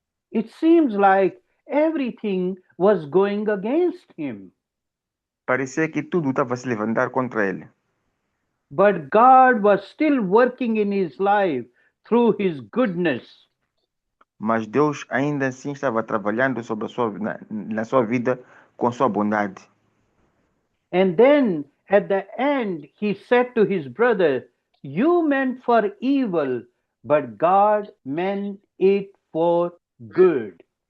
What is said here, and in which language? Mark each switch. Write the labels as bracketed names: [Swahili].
[English] It seems like everything was going against him. [Portuguese] Parecia que tudo estava a se levantar contra ele. [English] But God was still working in his life through his goodness. [Portuguese] Mas Deus ainda assim estava trabalhando sobre na sua vida com sua bondade. [English] And then at the end, he said to his brother, "You meant for evil, but God meant it for good."